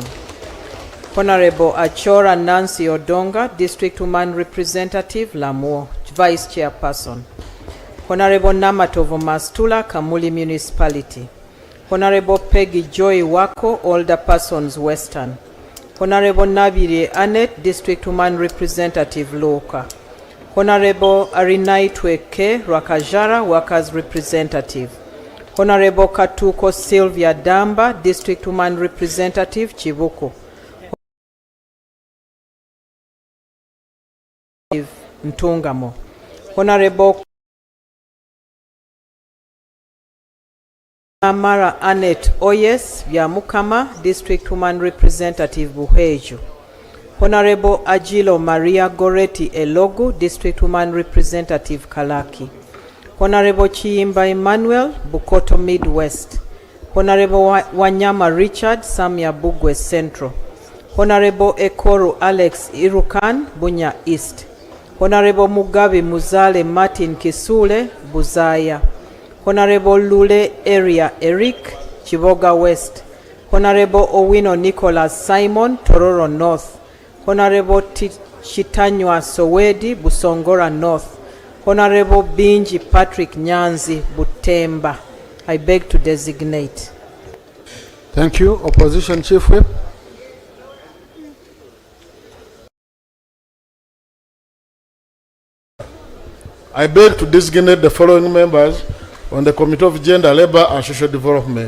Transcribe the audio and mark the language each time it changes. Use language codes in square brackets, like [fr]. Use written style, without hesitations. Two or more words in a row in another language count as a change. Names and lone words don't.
[en] Honorable Achora Nancy Odonga, District Woman Representative, Lamu, vice chairperson. Honorable Namatovo Mastula, Kamuli Municipality. Honorable Peggy Joy Wako, Older Persons, Western. Honorable Nabire Annette, District Woman Representative, Loka. Honorable Arinai Tweke Rakajara, Workers Representative. Honorable Katuko Sylvia Damba, District Woman Representative, Chibuko. Ntungamo. Honorable Amara Annette Oyes, Vyamukama, District Woman Representative, Buheju. Honorable Agilo Maria Goretti Elogu, District Woman Representative, Kalaki. Honorable Chiimba Emmanuel, Bukoto Midwest. Honorable Wanyama Richard, Samia Bugwe Central. Honorable Ekoru Alex Irukan, Bunya East. Honorable Mugabe Muzale Martin Kisule, Buzaya. Honorable Lule Area Eric, Chiboga West. Honorable Owino Nicholas Simon, Tororo North. Honorable Chitanywa Sowedi, Busongora North. Honorable Binji Patrick Nyanzi, Butemba. I beg to designate. Thank you. Opposition Chief Whip. I beg to designate the following members on the Committee of Gender, Labour and Social Development.